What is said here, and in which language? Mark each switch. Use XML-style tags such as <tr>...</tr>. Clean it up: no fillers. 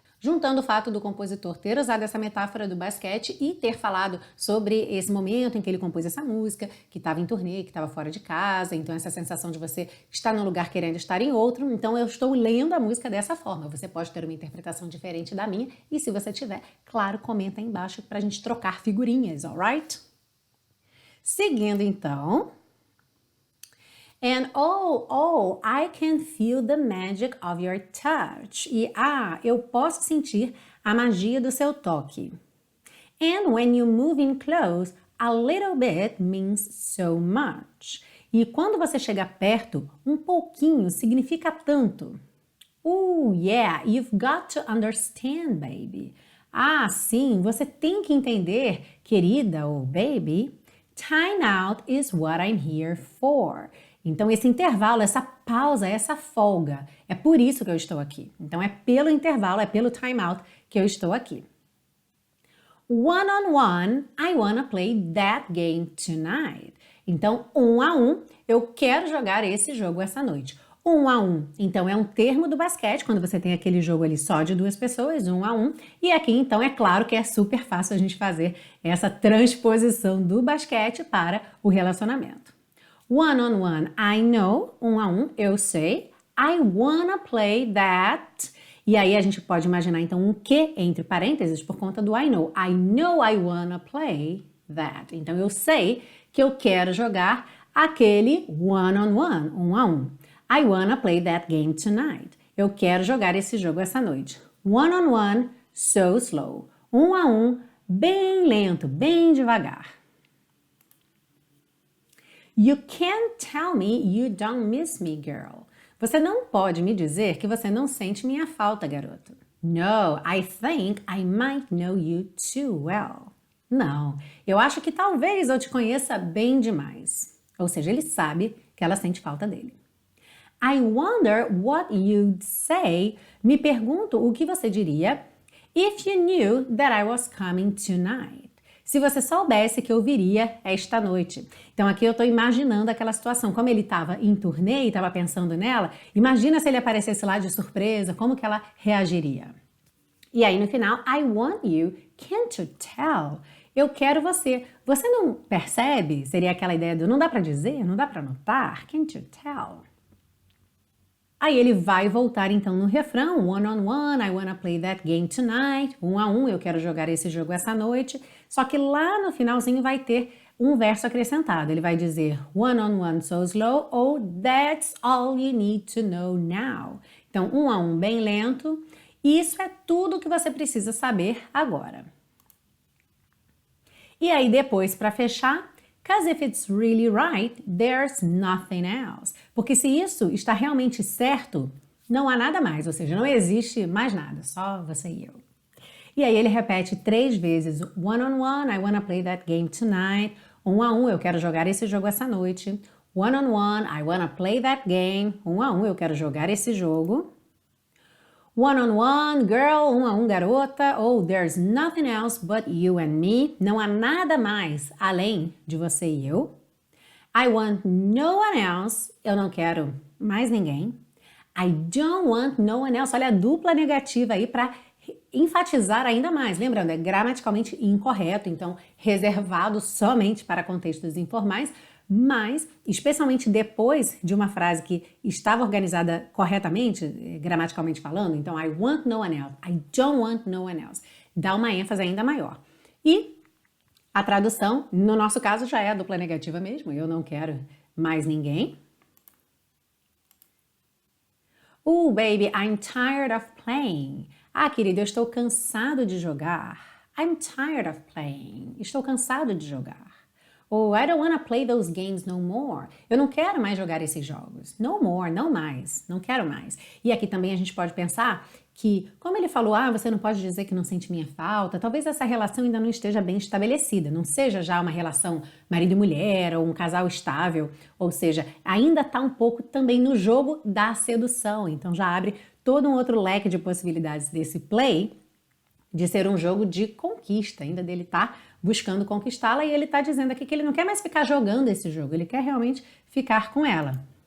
<pt>Juntando o fato do compositor ter usado essa metáfora do basquete e ter falado sobre esse momento em que ele compôs essa música, que estava em turnê, que estava fora de casa, então essa sensação de você estar num lugar querendo estar em outro, então eu estou lendo a música dessa forma. Você pode ter uma interpretação diferente da minha e se você tiver, claro, comenta aí embaixo para a gente trocar figurinhas, alright? Seguindo então...</pt> <en>And oh, I can feel the magic of your touch.</en> <pt>E eu posso sentir a magia do seu toque.</pt> <en>And when you move in close, a little bit means so much.</en> <pt>E quando você chega perto, um pouquinho significa tanto.</pt> <en>Yeah, you've got to understand, baby.</en> <pt>Sim, você tem que entender, querida ou baby.</pt> <en>Time out is what I'm here for.</en> <pt>Então, esse intervalo, essa pausa, essa folga, é por isso que eu estou aqui. Então, é pelo intervalo, é pelo time out que eu estou aqui.</pt> <en>One on one, I wanna play that game tonight.</en> <pt>Então, 1 a 1, eu quero jogar esse jogo essa noite. 1 a 1, então, é um termo do basquete, quando você tem aquele jogo ali só de 2 pessoas, 1 a 1. E aqui, então, é claro que é super fácil a gente fazer essa transposição do basquete para o relacionamento.</pt> <en>One on one, I know,</en> <pt>1 a 1, eu sei.</pt> <en>I wanna play that.</en> <pt>E aí a gente pode imaginar então um que entre parênteses por conta do</pt> <en>I know. I know I wanna play that.</en> <pt>Então eu sei que eu quero jogar aquele</pt> <en>one on one,</en> <pt>1 a 1.</pt> <en>I wanna play that game tonight.</en> <pt>Eu quero jogar esse jogo essa noite.</pt> <en>One on one, so slow.</en> <pt>1 a 1, bem lento, bem devagar.</pt> <en>You can't tell me you don't miss me, girl.</en> <pt>Você não pode me dizer que você não sente minha falta, garoto.</pt> <en>No, I think I might know you too well.</en> <pt>Não, eu acho que talvez eu te conheça bem demais. Ou seja, ele sabe que ela sente falta dele.</pt> <en>I wonder what you'd say.</en> <pt>Me pergunto o que você diria</pt> <en>if you knew that I was coming tonight.</en> <pt>Se você soubesse que eu viria esta noite. Então aqui eu estou imaginando aquela situação, como ele estava em turnê e estava pensando nela, imagina se ele aparecesse lá de surpresa, como que ela reagiria. E aí no final,</pt> <en>I want you, can't you tell?</en> <pt>Eu quero você. Você não percebe? Seria aquela ideia do não dá para dizer, não dá para notar,</pt> <en>can't you tell?</en> <pt>Aí ele vai voltar então no refrão,</pt> <en>one on one, I wanna play that game tonight,</en> <pt>1 a 1, eu quero jogar esse jogo essa noite. Só que lá no finalzinho vai ter um verso acrescentado. Ele vai dizer</pt> <en>one on one so slow</en> <pt>ou</pt> <en>that's all you need to know now.</en> <pt>Então 1 a 1 bem lento. E isso é tudo que você precisa saber agora. E aí depois para fechar,</pt> <en>because if it's really right, there's nothing else.</en> <pt>Porque se isso está realmente certo, não há nada mais, ou seja, não existe mais nada, só você e eu. E aí ele repete 3 vezes,</pt> <en>one on one, I wanna play that game tonight.</en> <pt>1 a 1, eu quero jogar esse jogo essa noite.</pt> <en>One on one, I wanna play that game.</en> <pt>1 a 1, eu quero jogar esse jogo.</pt> <en>One on one, girl,</en> <pt>1 a 1, garota. Ou</pt> <en>there's nothing else but you and me.</en> <pt>Não há nada mais além de você e eu.</pt> <en>I want no one else.</en> <pt>Eu não quero mais ninguém.</pt> <en>I don't want no one else.</en> <pt>Olha a dupla negativa aí para enfatizar ainda mais. Lembrando, é gramaticalmente incorreto, então reservado somente para contextos informais, mas especialmente depois de uma frase que estava organizada corretamente, gramaticalmente falando, então</pt> <en>I want no one else,</en> <pt>I don't want no one else, dá uma ênfase ainda maior. E a tradução, no nosso caso, já é a dupla negativa mesmo, eu não quero mais ninguém.</pt> <en>Oh, baby, I'm tired of playing.</en> <pt>Ah, querido, eu estou cansado de jogar.</pt> <en>I'm tired of playing.</en> <pt>Estou cansado de jogar.</pt> <en>Oh, I don't want to play those games no more.</en> <pt>Eu não quero mais jogar esses jogos.</pt> <en>No more,</en> <pt>não mais. Não quero mais. E aqui também a gente pode pensar que, como ele falou, você não pode dizer que não sente minha falta, talvez essa relação ainda não esteja bem estabelecida, não seja já uma relação marido e mulher ou um casal estável, ou seja, ainda está um pouco também no jogo da sedução, então já abre todo um outro leque de possibilidades desse play de ser um jogo de conquista, ainda dele estar buscando conquistá-la e ele está dizendo aqui que ele não quer mais ficar jogando esse jogo, ele quer realmente ficar com ela.</pt>